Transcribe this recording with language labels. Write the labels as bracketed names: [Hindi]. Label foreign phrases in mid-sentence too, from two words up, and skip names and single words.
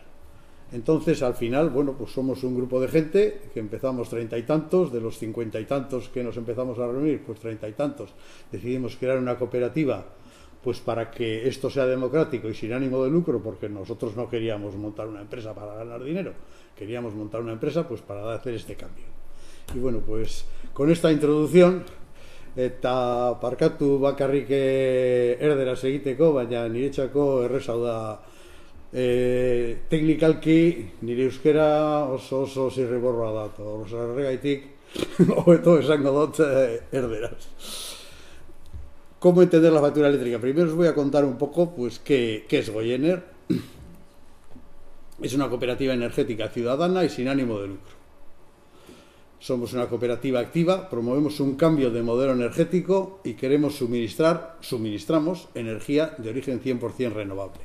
[Spanish] Entonces, al final, bueno, pues somos un grupo de gente que empezamos 30 y tantos, de los 50 y tantos que nos empezamos a reunir, pues 30 y tantos, decidimos crear una cooperativa pues para que esto sea democrático y sin ánimo de lucro, porque nosotros no queríamos montar una empresa para ganar dinero, queríamos montar una empresa pues para hacer este cambio. Y bueno, pues con esta introducción, [Basque] eta parkatu bakarrik erderaz egiteko, baina niretzako erreza da, teknikalki nire euskera oso zirriborroa da, horregaitik hobeto esango dut erderaz. [Spanish] ¿Cómo entender la factura eléctrica? Primero os voy a contar un poco pues qué es Goyener. Es una cooperativa energética ciudadana y sin ánimo de lucro. Somos una cooperativa activa, promovemos un cambio de modelo energético y suministramos energía de origen 100% renovable.